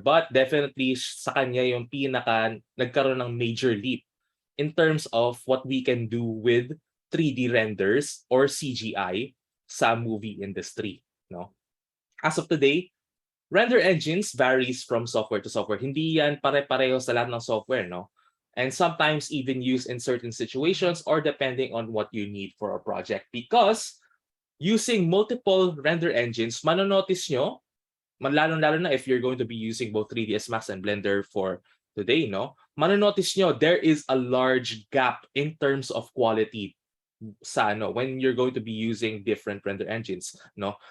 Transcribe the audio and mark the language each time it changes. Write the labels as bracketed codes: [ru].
[en] But definitely [tl] sa kanya yung pinaka nagkaroon ng [en] major leap in terms of what we can do with 3D renders or CGI sa movie industry. No? As of today, render engines varies from software to software. [tl] Hindi yan pare-pareho sa lahat ng software, no? [en] And sometimes even used in certain situations or depending on what you need for a project. Because using multiple render engines, [tl] manonotice nyo, [en] lalo na if you're going to be using both 3ds Max and Blender for today, no? [tl] Manonotice nyo, [en] there is a large gap in terms of quality sa when you're going to be using different render engines, no?